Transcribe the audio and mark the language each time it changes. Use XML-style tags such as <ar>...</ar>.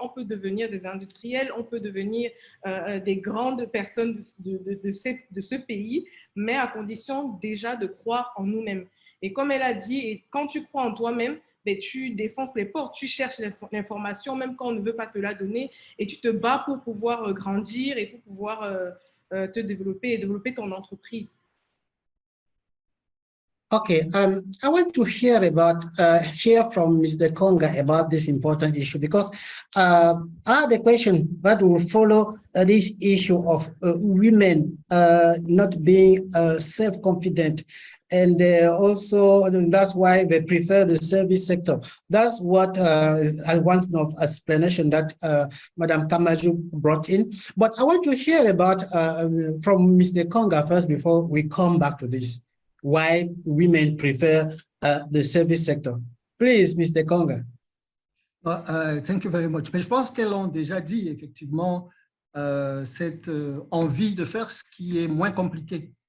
<fr>On peut devenir des industriels, on peut devenir des grandes personnes de ce pays, mais à condition déjà de croire en nous-mêmes. Et comme elle a dit, et quand tu crois en toi-même, tu défonces les portes, tu cherches l'information, même quand on ne veut pas te la donner, et tu te bats pour pouvoir grandir et pour pouvoir te développer et développer ton entreprise.</fr> <en>Okay, I want to hear from Mr. Konga about this important issue, because I have a question that will follow this issue of women not being self-confident, and also that's why they prefer the service sector. That's what I want of explanation that Madam Kamaju brought in. But I want to hear about from Mr. Konga first before we come back to this. Why women prefer the service sector. Please, Mr. Konga. Thank you very much.</en> <fr>Mais je pense qu'elles ont déjà dit, effectivement, cette envie de faire ce qui est moins compliqué.</fr>